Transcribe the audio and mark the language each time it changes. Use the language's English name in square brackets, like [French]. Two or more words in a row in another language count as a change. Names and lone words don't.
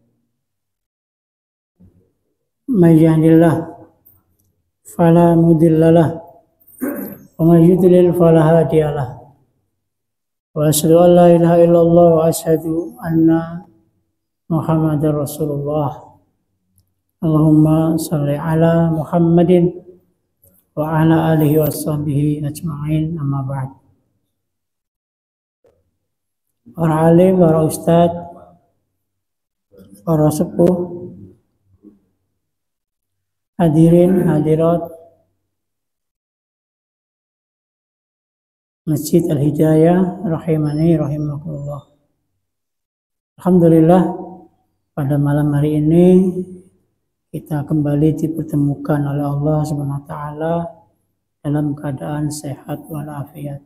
[Arabic] من يهده الله فلا مضل له ومن يضلل فلا هادي له. وأشهد أن لا إله إلا الله وأشهد أن محمدا رسول الله. اللهم صل على محمد وعلى آله وصحبه أجمعين، أما بعد. [Indonesian] Para alim, para ustadz, para sepuh, hadirin, hadirat Masjid Al-Hidayah [Arabic] رحماني رحمكم الله. [Indonesian] Alhamdulillah, pada malam hari ini kita kembali dipertemukan oleh [Arabic] الله سبحانه وتعالى [Indonesian] dalam keadaan sehat walafiat.